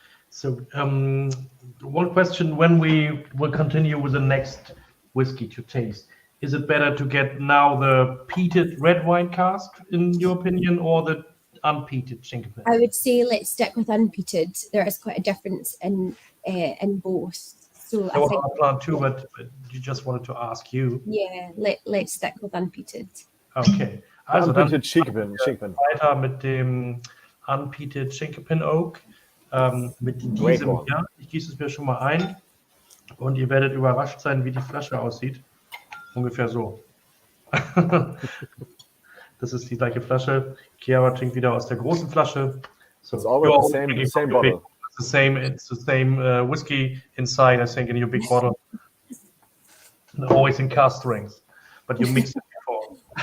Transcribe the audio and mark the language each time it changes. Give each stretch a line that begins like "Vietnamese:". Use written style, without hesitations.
English: So one question, when we will continue with the next whiskey to taste, is it better to get now the peated red wine cask, in your opinion, or the unpeated chinkapin? I would say let's stick with unpeated. There is quite a difference in both. So I think I plan too, but you just wanted to ask you. Yeah, let's stick with unpeated.
German: Okay. Also unpeated Chinkapin. Weiter mit dem unpeated Chinkapin Oak. Mit diesem hier. Ich gieße es mir schon mal ein und ihr werdet überrascht sein, wie die Flasche aussieht. Ungefähr so. Das ist die gleiche Flasche. Chiara trinkt wieder aus der großen Flasche.
English: So it's always the same bottle. It's the same whiskey inside, I think, in your big bottle. And always in cast rings, but you mix it before.